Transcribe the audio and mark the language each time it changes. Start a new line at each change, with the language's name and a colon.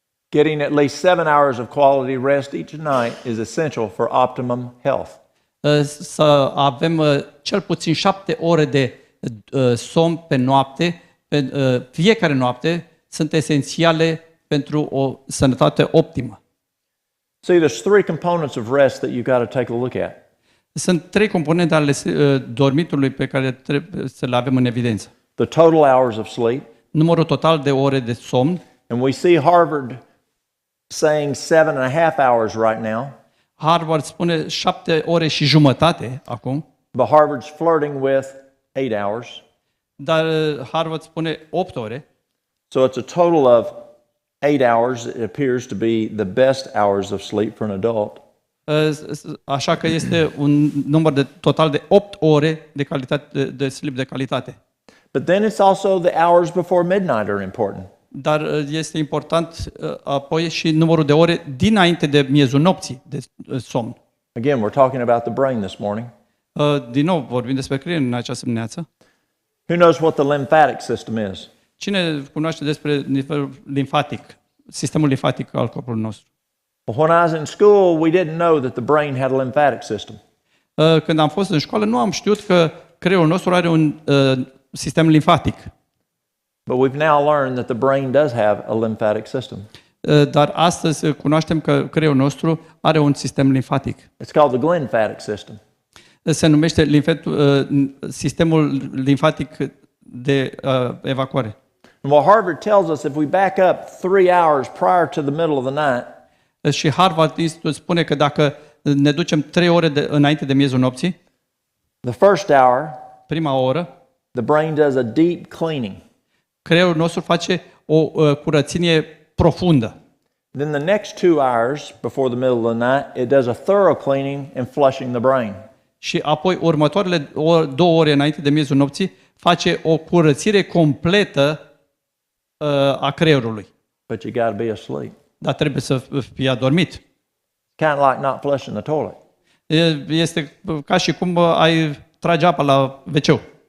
English: Getting at least 7 hours of quality rest each night is essential for optimum health.
Romanian: Să avem cel puțin 7 ore de somn pe noapte, fiecare noapte, sunt esențiale pentru o sănătate optimă.
English: See, there's 3 components of rest that you've got to take a look at.
Romanian: Sunt 3 componente ale dormitului pe care trebuie să le avem în evidență.
English: The total hours of sleep,
Romanian: Numărul total de ore de somn.
English: and we see Harvard saying 7.5 hours right now,
Romanian: Harvard spune 7 ore și jumătate acum,
English: but Harvard's flirting with 8 hours.
Romanian: dar Harvard spune 8 ore.
English: So it's a total of 8 hours. It appears to be the best hours of sleep for an adult.
Romanian: Așa că este un număr total de 8 ore de calitate de sleep de calitate.
English: But then it's also the hours before midnight are important.
Romanian: Dar este important apoi și numărul de ore dinainte de miezul nopții de somn.
English: Again, we're talking about the brain this morning.
Romanian: Din nou vorbim despre creier în această dimineață.
English: Who knows what the lymphatic system is?
Romanian: Cine cunoaște despre nivelul limfatic, sistemul limfatic al corpului nostru?
English: Well, when I was in school, we didn't know that the brain had a lymphatic system.
Romanian: Când am fost în școală, nu am știut că creierul nostru are un sistem limfatic.
English: But we've now learned that the brain does have a lymphatic system.
Romanian: Dar astăzi cunoaștem că creierul nostru are un sistem limfatic.
English: It's called the glymphatic system.
Romanian: Se numește sistemul limfatic de evacuare.
English: And what Harvard tells us, if we back up 3 hours prior to the middle of the night,
Romanian: Și Harvard Institute spune că dacă ne ducem 3 ore înainte de miezul nopții,
English: the first hour,
Romanian: prima oră,
English: the brain does a deep cleaning.
Romanian: creierul nostru face o curățenie profundă.
English: Then the next 2 hours before the middle of the night, it does a thorough cleaning and flushing the brain.
Romanian: Și apoi următoarele 2 ore înainte de miezul nopții face o curățire completă a creierului.
English: But you got to be asleep.
Romanian: Dar trebuie să fie adormit.
English: Kind of like not flushing the toilet.
Romanian: Este ca și cum ai trage apa la WC.